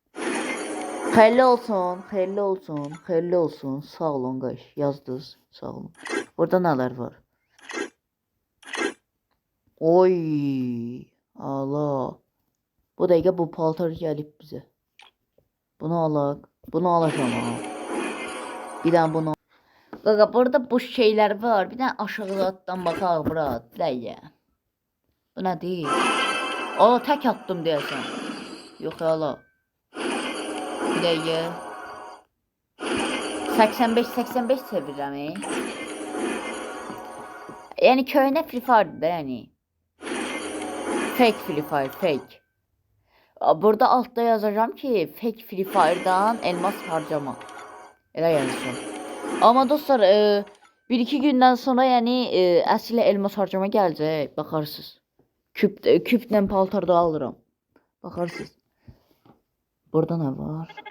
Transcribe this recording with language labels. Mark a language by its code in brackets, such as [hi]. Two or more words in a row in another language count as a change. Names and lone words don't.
[az] Xeyirli olsun. Sağ olun qaş. Yazdınız. Sağ olun. Burada nələr var? Oy. Allah. Bu dəqiqə bu paltar gəlib bizə. Bunu alaq. [tr] Bunu alacağım ha. Bir tane bunu. [az] Qaqa burada bu şeyler var. Bir tane aşağıdan baxaq bura. Bir dəqiqə. Bu nədir? Ala tək attım deyəsən. Yox ala. Bir dəqiqə. 85 çevirirəm. Yəni köhnə Free Fire'dır da yəni. Fake Free Fire, fake. [tr] Burada altta yazacağım ki fake Free Fire'dan elmas harcama. [az] Elə yazacağım. Amma dostlar 1-2 gündən sonra yəni əsl elmas harcama gələcək. Baxarsınız. Küplə paltarda alıram. Baxarsınız. Burada nə var?